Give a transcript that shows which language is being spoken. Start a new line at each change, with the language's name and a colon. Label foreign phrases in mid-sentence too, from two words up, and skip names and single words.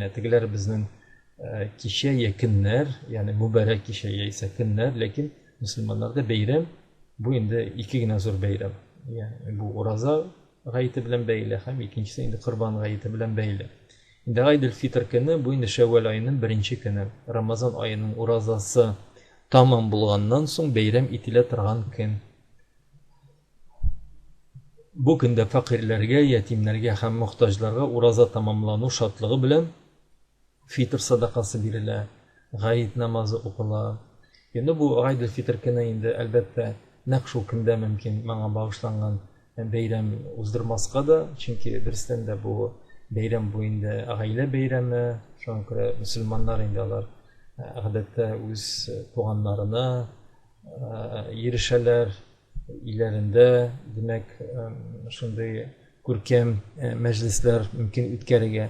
Tatar: Тегеләр безнең кичә якыннар, ягъни мубарак кичә яисә көннәр, ләкин мөселманнарда бәйрәм бу инде ике генә зур бәйрәм. Ягъни бу ураза гайты белән бәйле һәм икенчесе инде Корбан гайты белән бәйле. Инде Гайд фитр көне бу инде Шәввал ayının 1-нче көне. Рамазан ayının уразасы tamam bulgandan soң бәйрәм ителә торган көн. Бу көндә фақирләргә, ятимнәргә һәм мохтаҗларга ураза тамамлану шатлыгы белән фитр садакасы бирелә, гайд намазы укыла. Инде бу Гайд фитр көне инде әлбәттә нәкъ шул көндә мөмкин моңа багышланган бәйрәм уздырмаска да, чөнки берстән дә бу бәйрәм бу инде гаилә бәйрәме, шуңа күрә мөселманнар инде алар гадәттә үз туганнарына ирешәләр, иләрендә, димәк, шундый күркәм мәҗлесләр мөмкин үткәрергә.